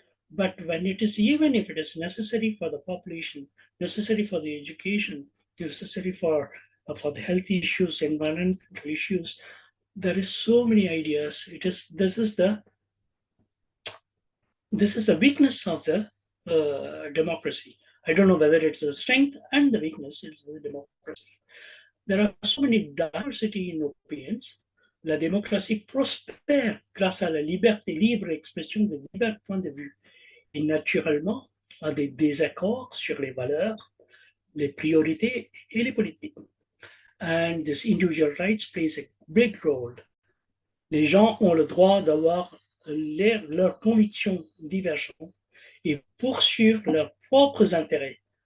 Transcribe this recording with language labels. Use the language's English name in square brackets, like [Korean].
[English] But when even if it is necessary for the population, necessary for the education, necessary for the health issues, environmental issues, there is so many ideas. This is the weakness of the democracy. I don't know whether it's the strength and the weakness is the democracy. There are so many diversity in opinions. [French] La démocratie prospère grâce à la liberté libre expression de divers points de vue, et naturellement à des désaccords sur les valeurs, les priorités et les politiques. [English] And this individual rights plays a big role. [French] Les gens ont le droit d'avoir leurs convictions divergentes et poursuivre leurs propres intérêts.